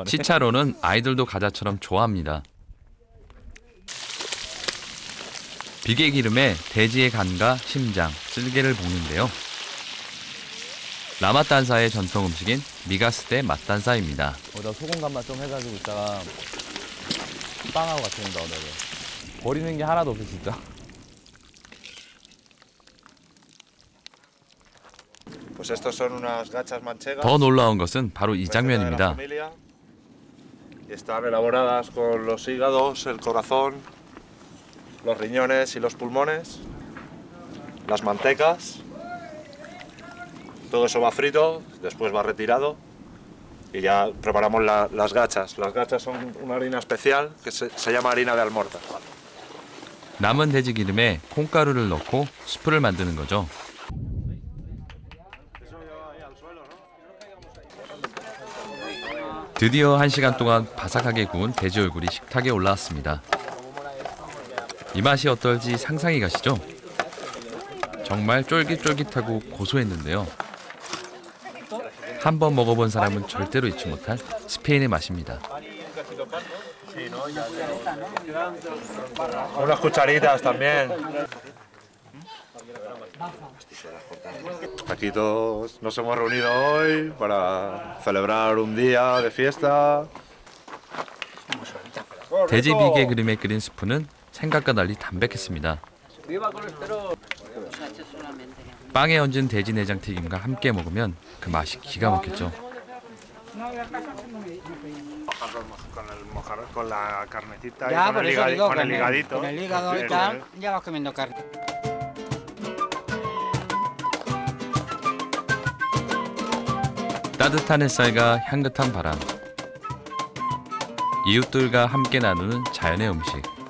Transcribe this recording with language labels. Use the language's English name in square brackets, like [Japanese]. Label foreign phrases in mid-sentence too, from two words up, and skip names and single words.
[Korean] 치차론은 아이들도 과자처럼 좋아합니다. 비계 기름에 돼지의 간과 심장, 쓸개를 볶는데요. 라마탄사의 전통 음식인 미가스테 맛단사입니다. 나 소금 간만 좀 해가지고 이따가 빵하고 같이 먹는다 오늘. 버리는 게 하나도 없어 진짜. [Spanish] Pues estos son unas gachas manchegas. [Korean] 더 놀라운 것은 바로 이 장면입니다. [Spanish] Y están elaboradas con los hígados, el corazón, los riñones y los pulmones, las mantecas. Todo eso va frito, después va retirado y ya preparamos las gachas. Las gachas son una harina especial que se llama harina de almorza. [Korean] 남은 돼지 기름에 콩가루를 넣고 수프를 만드는 거죠. 드디어 1시간 동안 바삭하게 구운 돼지 얼굴이 식탁에 올라왔습니다. 이 맛이 어떨지 상상이 가시죠? 정말 쫄깃쫄깃하고 고소했는데요. 한 번 먹어본 사람은 절대로 잊지 못할 스페인의 맛입니다. [Spanish] Unas cucharitas también. Aquí todos nos hemos reunido hoy para celebrar un día de fiesta. [Korean] 돼지 비계 그림에 끓인 스프는 생각과 달리 담백했습니다. 빵에 얹은 돼지 내장 튀김과 함께 먹으면 그 맛이 기가 막혔죠. [Spanish] Con la carnecita Ya, y por eso digo, con el higadito. Con el hígado y tal, ya vas comiendo carne. [Korean] 따뜻한 햇살과 향긋한 바람, 이웃들과 함께 나누는 자연의 음식.